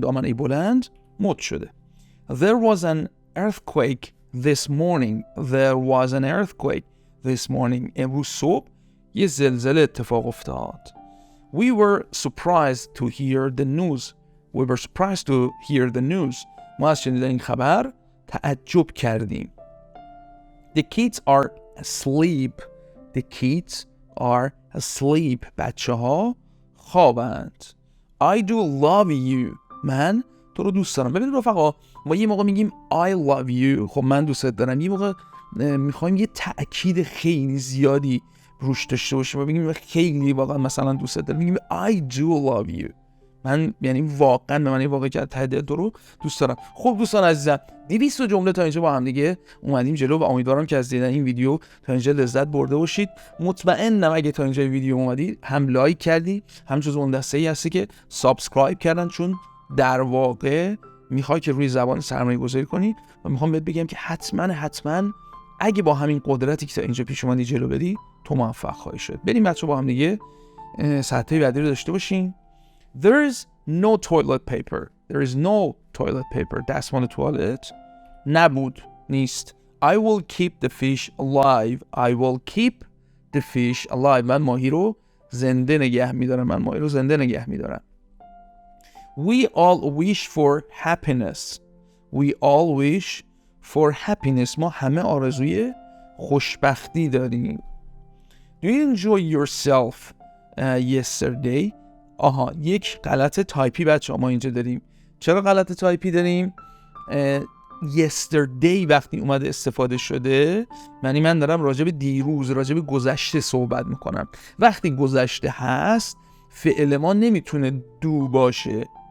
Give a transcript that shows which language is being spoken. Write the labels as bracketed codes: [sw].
[fa] دامنه بلند مد شده. [en] There was an earthquake this morning. There was an earthquake this morning. [fa] امروز صبح یه زلزله اتفاق افتاد. [en] We were surprised to hear the news. We were surprised to hear the news. [fa] ما از شنیدن این خبر تعجب کردیم. [en] The kids are asleep. The kids are asleep. [fa] بچه ها خوابند. [en] I do love you. [fa] من تو رو دوست دارم. ببینید رفقا ما یه موقع میگیم [en] I love you. [fa] خب من دوست دارم. یه موقع میخوایم یه تأکید خیلی زیادی روش داشته باشیم و بگیم خیلی واقعا مثلا دوست دارم. میگیم [en] I do love you. [fa] من یعنی واقعا به معنی واقعی که ته دل تو رو دوست دارم. خب دوستان عزیزم 200 جمله تا اینجا با هم دیگه اومدیم جلو و امیدوارم که از دیدن این ویدیو تا اینجا لذت برده باشید. مطمئنم اگه تا اینجا ویدیو اومدی هم لایک کردی هم جزو اون دسته‌ای هستی که سابسکرایب کردن، چون در واقع میخوای که روی زبان سرمایه گذاری کنی و میخوام بهت بگم که حتما اگه با همین قدرتی که تا اینجا پیش اومدی جلو بدی تو موفق خواهی شد. بریم بچه‌ها با هم دیگه سطح بعدی رو داشته باشیم. [en] There is no toilet paper. There is no toilet paper. [fa] دستمال توالت نبود، نیست. [en] I will keep the fish alive. I will keep the fish alive. [fa] من ماهی رو زنده نگه میدارم. [en] We all wish for happiness. We all wish for happiness. [fa] ما همه آرزوی خوشبختی داریم. [en] Do you enjoy yourself yesterday? [fa] یک غلط تایپی بچه ما اینجا داریم. چرا غلط تایپی داریم؟ yesterday وقتی اومده استفاده شده، یعنی من دارم راجع به دیروز، راجع به گذشته صحبت میکنم. وقتی گذشته هست فعل ما نمیتونه دو باشه.